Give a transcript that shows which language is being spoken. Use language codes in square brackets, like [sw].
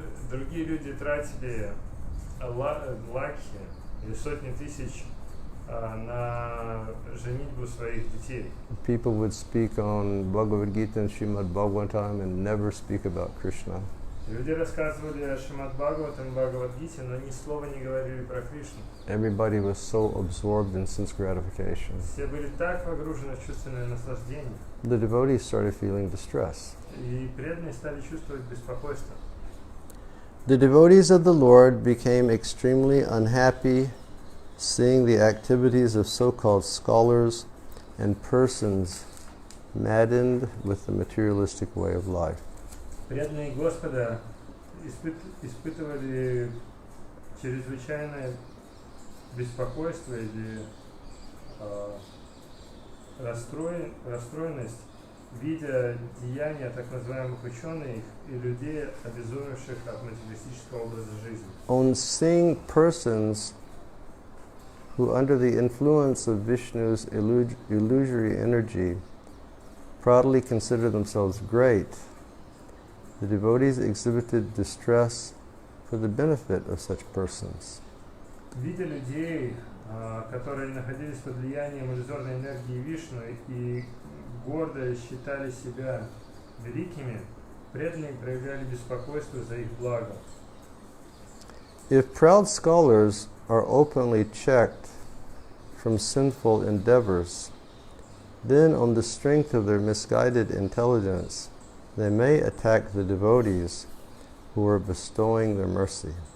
[ru] Другие люди тратили лакхи или сотни тысяч на женитьбу своих детей. [en] People would speak on Bhagavad Gita and Srimad Bhagavatam and never speak about Krishna. [ru] Люди рассказывали о Шримад Бхагаватам и Бхагавад-гите, но ни слова не говорили про Кришну. [en] Everybody was so absorbed in sense gratification. [ru] Все были так погружены в чувственное наслаждение. [en] The devotees started feeling distress. [ru] И преданные стали чувствовать беспокойство. [en] The devotees of the Lord became extremely unhappy seeing the activities of so-called scholars and persons maddened with the materialistic way of life. [ru] Преданные Господа испытывали чрезвычайное беспокойство или расстроенность, видя деяния так называемых ученых и людей, обезумевших от материалистического образа жизни. [en] On seeing persons who, under the influence of Vishnu's illusory energy, proudly consider themselves great, the devotees exhibited distress for the benefit of such persons. [ru] Видя людей, которые находились под влиянием иллюзорной энергии Вишну и гордо считали себя великими, преданные проявляли беспокойство за их благо. [en] If proud scholars are openly checked from sinful endeavors, then on the strength of their misguided intelligence, they may attack the devotees who are bestowing their mercy.